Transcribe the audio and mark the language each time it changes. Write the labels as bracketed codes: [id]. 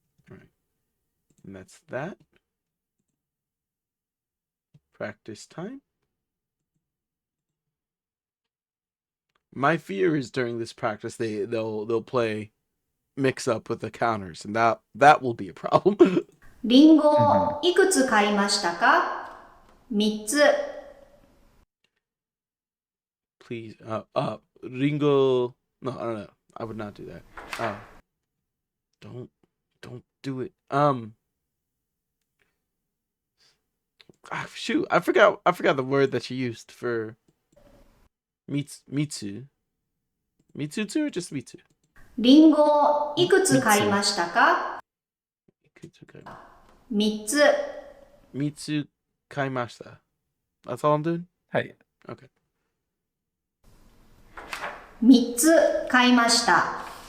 [en] All right. And that's that. Practice time. My fear is during this practice they'll play mix up with the counters, and that will be a problem. [ja] リンゴをいくつ買いましたか？ 3つ。 [en] Please, Ringo. No, I don't know. I would not do that. Don't do it. Shoot, I forgot the word that you used for mitsu. Mitsutsu or just mitsu? [ja] リンゴをいくつ買いましたか？ 3つ。 Mitsu kaimashita. [en] That's all I'm doing? Hey. Okay. [ja] 3つ買いました。